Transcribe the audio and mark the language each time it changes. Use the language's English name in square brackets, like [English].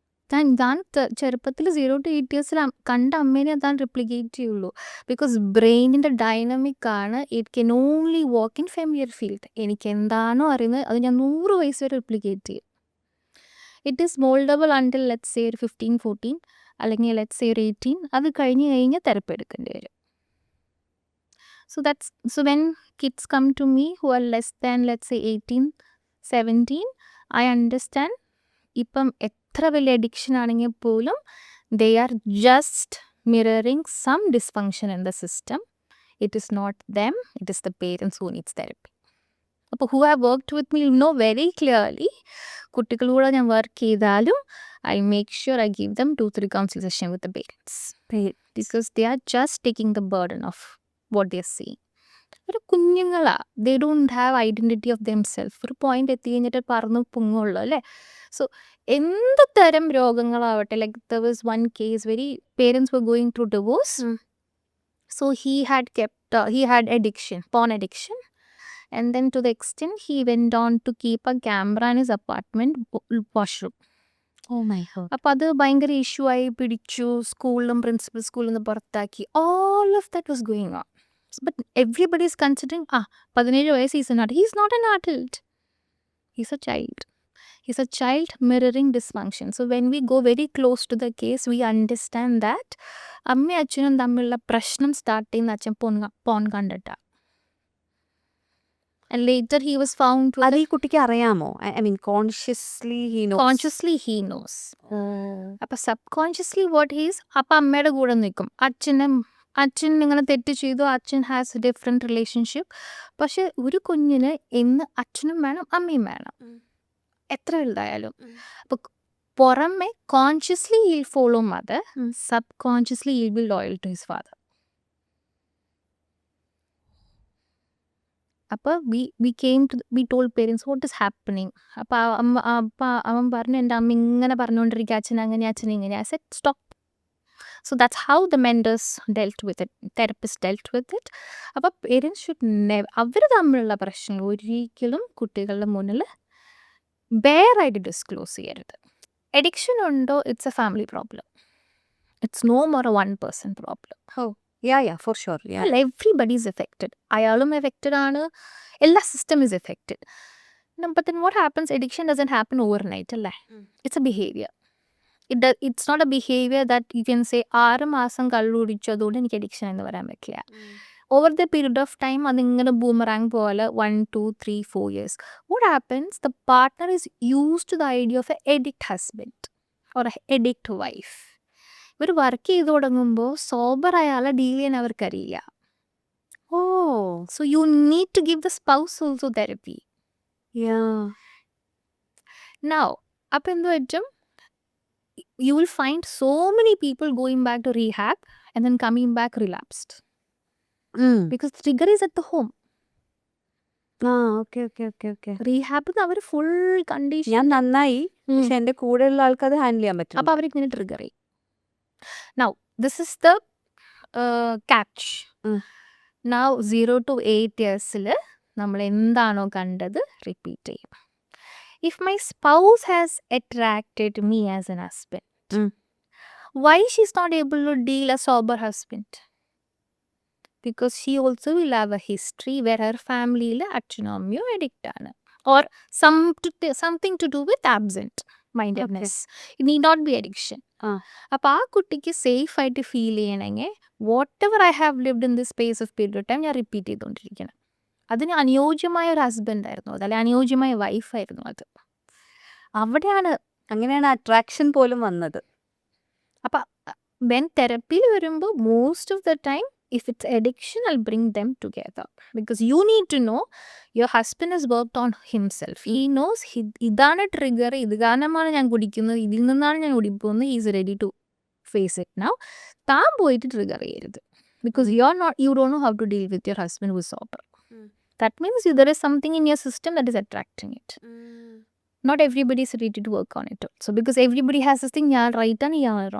[Malayalam] താൻ ചെറുപ്പത്തിൽ 0 to 8 years കണ്ട അമ്മേനെ താൻ റിപ്ലിക്കേറ്റ് ചെയ്യുള്ളൂ. [English] because [Malayalam] ബ്രെയിനിൻ്റെ ഡൈനമിക് ആണ്. [English] It can only work in familiar field. [Malayalam] എനിക്ക് എന്താണോ അറിയുന്നത് അത് ഞാൻ 100 വയസ്സ് വരെ റിപ്ലിക്കേറ്റ് ചെയ്യും. [English] It is mouldable until let's say ഒരു 15-14 അല്ലെങ്കിൽ let's say ഒരു 18. [Malayalam] അത് കഴിഞ്ഞ് തെറപ്പി എടുക്കേണ്ടി വരും. [English] So when kids come to me who are less than let's say 18-17, I understand [Malayalam] ഇപ്പം എത്ര വലിയ അഡിക്ഷൻ ആണെങ്കിൽ പോലും [English] they are just mirroring some dysfunction in the system. It is not them, it is the parents who needs therapy. അപ്പോൾ who have worked with me know very clearly [Malayalam] കുട്ടികളൂടെ ഞാൻ work ചെയ്താലും [English] I make sure I give them 2-3 counseling session with the parents because they are just taking the burden of what they are seeing. [Malayalam] ഒരു കുഞ്ഞുങ്ങളാ, [English] They don't have identity of themself. [Malayalam] ഒരു point എത്തി കഴിഞ്ഞിട്ട് പറന്ന് പൊങ്ങുള്ളൂ അല്ലേ. So എന്ത് തരം രോഗങ്ങളാവട്ടെ, like [English] There was one case very parents were going through divorce. So he had addiction, porn addiction, and then to the extent he went on to keep a camera in his apartment washroom. Oh my God. [Malayalam] അപ്പോൾ അത് ഭയങ്കര issue ആയി, പിടിച്ചു, സ്കൂളിലും principal സ്കൂളിൽ നിന്ന് പുറത്താക്കി. [English] All of that was going on. But everybody is considering 17 വയസ്സ് he's not an adult. He's a child. He's a child mirroring dysfunction. So when we go very close to the case, we understand that [Malayalam] അമ്മയും അച്ഛനും തമ്മിലുള്ള പ്രശ്നം start ചെയ്യുന്ന അച്ഛൻ porn കണ്ടിട്ടാ. [English] And later he was found with [Malayalam] അത് ഈ കുട്ടിക്ക് അറിയാമോ? [English] I mean consciously he knows. [Malayalam] അപ്പോൾ സബ് കോൺഷ്യസ്ലി വാട്ട് ഹീസ് അപ്പം അമ്മയുടെ കൂടെ നിൽക്കും, അച്ഛനും അച്ഛൻ ഇങ്ങനെ തെറ്റ് ചെയ്തു, അച്ഛൻ [English] Has a different relationship. [Malayalam] പക്ഷെ ഒരു കുഞ്ഞിന് എന്ന് അച്ഛനും വേണം അമ്മയും വേണം, എത്ര വലുതായാലും. [English] അപ്പോൾ പുറമെ consciously heal follow mother, sub consciously heal be loyal to his father. [Malayalam] അപ്പോൾ [English] We told parents what is happening. [Malayalam] അപ്പോൾ അവൻ പറഞ്ഞു, എൻ്റെ അമ്മ ഇങ്ങനെ പറഞ്ഞുകൊണ്ടിരിക്കുക, അച്ഛൻ അങ്ങനെ അച്ഛൻ ഇങ്ങനെ. [English] I said stop. So that's how the mentors dealt with it, therapists dealt with it. [Malayalam] അപ്പോൾ പേരൻസ് ഷുഡ് നെവർ, അവർ തമ്മിലുള്ള പ്രശ്നങ്ങൾ ഒരിക്കലും കുട്ടികളുടെ മുന്നിൽ ബെയറായിട്ട് ഡിസ്ക്ലോസ് ചെയ്യരുത്. [English] Addiction ഉണ്ടോ, it's a family problem, it's no more a 1% problem. for sure. അല്ല, everybody is affected. [Malayalam] അയാളും എഫക്റ്റഡ് ആണ്, എല്ലാ system is affected. [English] But then what happens, addiction doesn't happen overnight, അല്ലേ? It's a behavior. It's not a behavior that you can say [Malayalam] 6 മാസം കള്ളു കുടിച്ചു അതുകൊണ്ട് എനിക്ക് അഡിക്ഷൻ എന്ന് പറയാൻ പറ്റില്ല. Over the period of time അതിങ്ങനെ ബൂമറാങ് പോലെ 1, 2, 3, 4 years. [English] What happens, the partner is used to the idea of an addict husband or an addict wife. [Malayalam] ഇവർ വർക്ക് ചെയ്ത് തുടങ്ങുമ്പോൾ സോബർ അയാളെ ഡീൽ ചെയ്യാൻ അവർക്കറിയില്ല. [English] So you need to give the spouse also therapy. Now, [Malayalam] അപ്പം എന്ത് പറ്റും, [English] you will find so many people going back to rehab and then coming back relapsed because the trigger is at the home. Okay. [Malayalam] Rehab our full condition, ഞാൻ നന്നായി, പക്ഷെ എൻ്റെ കൂടെയുള്ള ആൾക്ക് അത് ഹാൻഡിൽ ചെയ്യാൻ പറ്റും. അപ്പോൾ അവരിങ്ങനെ ട്രിഗർ ചെയ്യും. [English] Now, this is the catch. [Malayalam] Now 0 to 8 yearsൽ നമ്മൾ എന്താണോ കണ്ടത് റിപ്പീറ്റ് ചെയ്യും. [English] If my spouse has attracted me as an husband, why she's not able to deal a sober husband? Because she also will have a history where her family [Malayalam] അച്ഛനും അമ്മയും [English] addict ആണ്, or something to do with absent mindedness. It need not be addiction. [Malayalam] അപ്പോൾ ആ കുട്ടിക്ക് safe ആയിട്ട് feel ചെയ്യണമെങ്കിൽ [English] whatever I have lived in this space of period of time [Malayalam] ഞാൻ repeat ചെയ്തുകൊണ്ടിരിക്കണം. അതിന് അനുയോജ്യമായ ഒരു ഹസ്ബൻഡ് ആയിരുന്നു അത്, അല്ലെങ്കിൽ അനുയോജ്യമായ വൈഫായിരുന്നു അത്. അവിടെയാണ് അങ്ങനെയാണ് അട്രാക്ഷൻ പോലും വന്നത്. [English] അപ്പം വെൻ [Malayalam] തെറപ്പിയിൽ വരുമ്പോൾ [English] Most of the time if it's addiction, I'll bring them together because you need to know your husband has worked on himself. He knows [Malayalam] ഇതാണ് ട്രിഗർ, ഇത് കാരണമാണ് ഞാൻ കുടിക്കുന്നത്, ഇതിൽ നിന്നാണ് ഞാൻ കുടിക്കുന്നത്. [English] he is ready to face it now. [Malayalam] താൻ പോയിട്ട് ട്രിഗർ ചെയ്യരുത്, [English] because you don't know how to deal with your husband who is sober. That means there is something in your system that is attracting it. Not everybody is ready to work on it also, because everybody has this thing, [Malayalam] ഞാൻ right ആണ്, ഞാൻ